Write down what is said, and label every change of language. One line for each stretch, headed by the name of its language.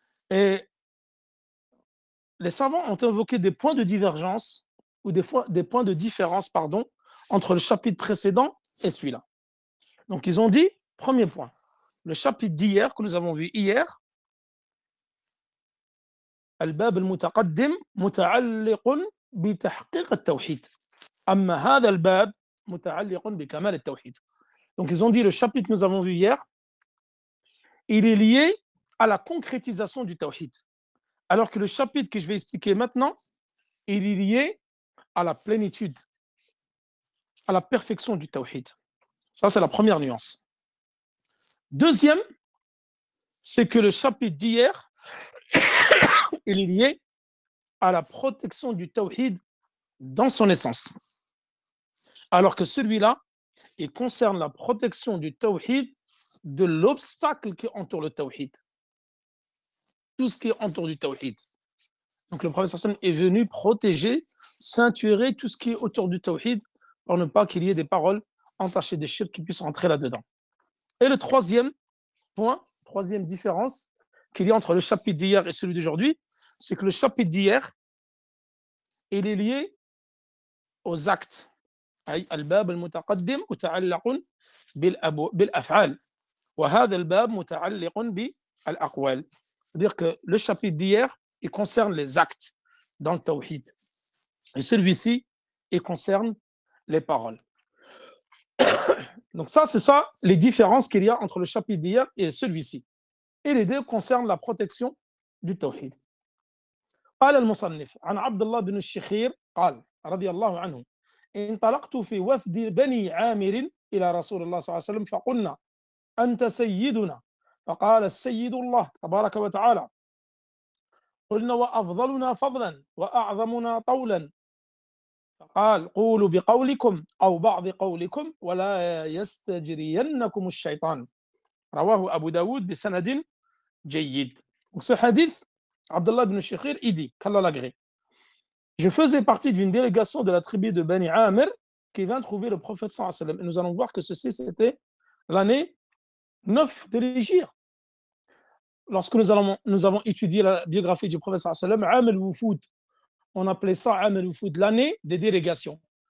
French: Et les savants ont invoqué des points de divergence ou des points de différence, pardon, entre le chapitre précédent et celui-là. Donc ils ont dit, premier point, le chapitre d'hier que nous avons vu hier,
Arabic: الباب المتقدم متعلق بتحقيق التوحيد. أما هذا الباب متعلق بكمال التوحيد.
French: Donc ils ont dit le chapitre que nous avons vu hier, il est lié à la concrétisation du tawhid. Alors que le chapitre que je vais expliquer maintenant, il est lié à la plénitude, à la perfection du tawhid. Ça, c'est la première nuance. Deuxième, c'est que le chapitre d'hier, il est lié à la protection du tawhid dans son essence. Alors que celui-là, il concerne la protection du tawhid de l'obstacle qui entoure le tawhid. Tout ce qui entoure du tawhid. Donc le prophète sallam est venu protéger, ceinturer tout ce qui est autour du tawhid pour ne pas qu'il y ait des paroles entachées de shirk qui puissent rentrer là-dedans. Et le troisième point, troisième différence qu'il y a entre le chapitre d'hier et celui d'aujourd'hui, c'est que le chapitre d'hier, il est lié aux actes.
Arabic: أي الباب المتقدم متعلق بالأفعال وهذا الباب متعلق بالأقوال.
French: C'est-à-dire que le chapitre d'hier, il concerne les actes dans le tawhid. Et celui-ci, il concerne les paroles. Donc ça, c'est ça, les différences qu'il y a entre le chapitre d'hier et celui-ci. Et les deux concernent la protection du tawhid.
Arabic: قال المصنف عن عبد الله بن الشخير قال رضي الله عنه انطلقت في وفد بني عامر إلى رسول الله صلى الله عليه وسلم فقلنا أنت سيدنا فقال السيد الله تبارك وتعالى قلنا وأفضلنا فضلا وأعظمنا طولا فقال قولوا بقولكم أو بعض قولكم ولا يستجرينكم الشيطان رواه أبو داود بسند جيد.
French: Donc ce hadith, Abdullah ibn Shikhir, il dit, qu'Allah l'agrée, je faisais partie d'une délégation de la tribu de Bani Amir qui vint trouver le prophète sallallahu alayhi wa sallam. Et nous allons voir que ceci, c'était l'année 9 de l'Hégire. Lorsque nous avons étudié la biographie du prophète sallallahu alayhi wa sallam, Am al-Wufud, on appelait ça Am al-Wufud, l'année des délégations.